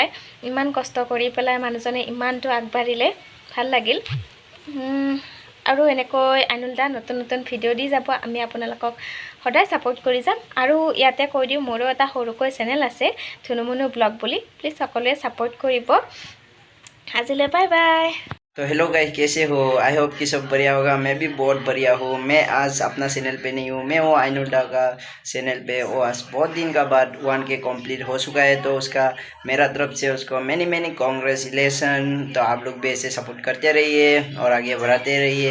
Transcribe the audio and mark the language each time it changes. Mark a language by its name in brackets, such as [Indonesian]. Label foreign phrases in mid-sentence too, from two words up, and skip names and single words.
[Assamese] ইমান কষ্ট কৰি পেলাই মানুহজনে ইমানটো আগবাঢ়িলে, ভাল লাগিল। আৰু এনেকৈ আইনুল দা নতুন নতুন ভিডিঅ' দি যাব, আমি আপোনালোকক সদায় ছাপোৰ্ট কৰি যাম। আৰু ইয়াতে কৈ দিওঁ, মোৰো এটা সৰুকৈ চেনেল আছে, ধুনুমুনু ব্লগ বুলি। প্লিজ সকলোৱে ছাপোৰ্ট কৰিব। আজিলৈ [English] bye bye. [Hindi] तो [English] hello guys, [Hindi] कैसे हो? [English] I hope [Hindi] कि सब बढ़िया होगा। मैं भी बहुत बढ़िया हूँ। मैं आज अपना चैनल पे नहीं हूँ, मैं हूँ आइनुल दा का चैनल पे। वो आज बहुत दिन का बाद 1K कंप्लीट हो चुका है, तो उसका मेरा तरफ से उसको [English] many congratulations. [Hindi] तो आप लोग भी ऐसे सपोर्ट करते रहिए और आगे बढ़ाते रहिए।